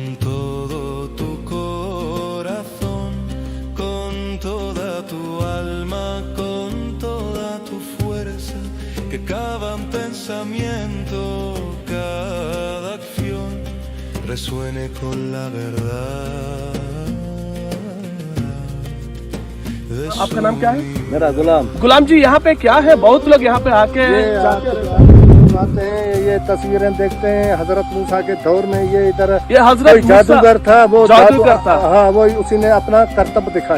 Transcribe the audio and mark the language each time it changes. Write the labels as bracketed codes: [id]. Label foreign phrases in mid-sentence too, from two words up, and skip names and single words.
[es] todo tu corazón, con toda tu alma, con toda tu fuerza, que cada pensamiento, cada acción resuene con la verdad. [hi] आपका नाम क्या है? मेरा गुलाम। गुलाम जी, यहाँ पे क्या है? बहुत लोग यहाँ पे आके आते हैं, ये तस्वीरें देखते हैं हजरत मूसा के दौर में। ये इधर ये हजरत मूसा जादूगर था, वो जादूगर था। हाँ, वो उसी ने अपना कर्तव्य दिखाया।